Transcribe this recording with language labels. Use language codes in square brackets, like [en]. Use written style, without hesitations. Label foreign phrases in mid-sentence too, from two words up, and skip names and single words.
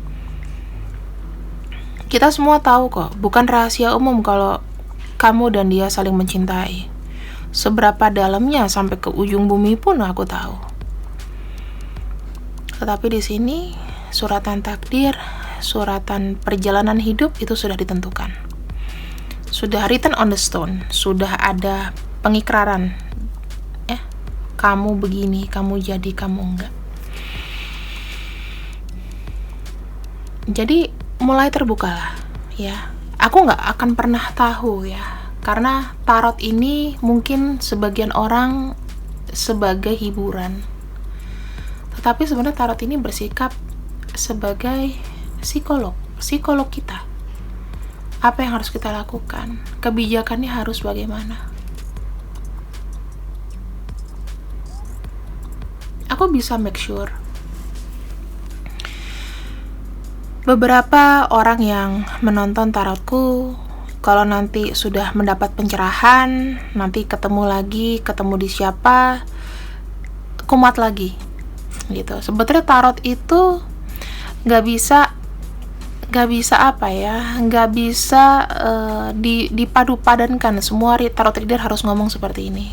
[id] Kita semua tahu kok, bukan rahasia umum kalau kamu dan dia saling mencintai. Seberapa dalamnya sampai ke ujung bumi pun aku tahu. Tetapi di sini suratan takdir, suratan perjalanan hidup itu sudah ditentukan. Sudah [en] written on the stone, [id] sudah ada pengikraran. Kamu begini, kamu jadi, kamu enggak. Jadi mulai terbukalah ya. Aku nggak akan pernah tahu ya, karena tarot ini mungkin sebagian orang sebagai hiburan. Tetapi sebenarnya tarot ini bersikap sebagai psikolog kita. Apa yang harus kita lakukan? Kebijakannya harus bagaimana? Aku bisa [en] make sure [id] beberapa orang yang menonton tarotku, kalau nanti sudah mendapat pencerahan, nanti ketemu di siapa, kumat lagi gitu. Sebetulnya tarot itu nggak bisa dipadu-padankan semua [en] tarot reader [id] harus ngomong seperti ini.